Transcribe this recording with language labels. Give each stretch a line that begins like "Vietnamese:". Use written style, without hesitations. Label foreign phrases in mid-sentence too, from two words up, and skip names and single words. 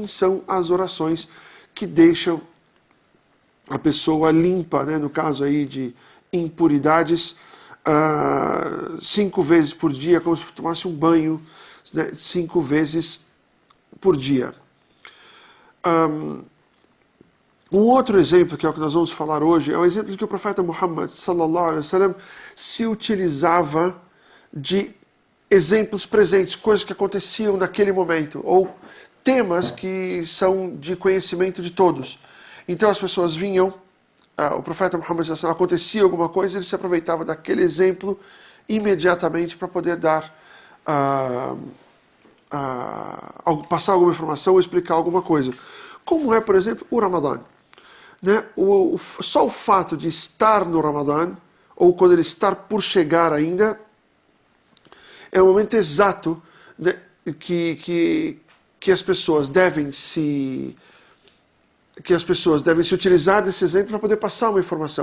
Portuguese: Assim são as orações que deixam a pessoa limpa, né, no caso aí de impuridades, 5 vezes por dia, como se tomasse um banho, né, 5 vezes por dia. Um outro exemplo, que é o que nós vamos falar hoje, é o exemplo de que o profeta Muhammad
Arabic: صلى الله عليه وسلم
Portuguese: se utilizava de exemplos presentes, coisas que aconteciam naquele momento, ou temas que são de conhecimento de todos. Então as pessoas vinham, o profeta Muhammad
Arabic: صلى الله عليه وسلم,
Portuguese: acontecia alguma coisa, ele se aproveitava daquele exemplo imediatamente para poder dar, passar alguma informação ou explicar alguma coisa. Como é, por exemplo, o Ramadã. Né? Só o fato de estar no Ramadã, ou quando ele estar por chegar ainda, é o momento exato, né, que as pessoas devem se utilizar desse exemplo para poder passar uma informação.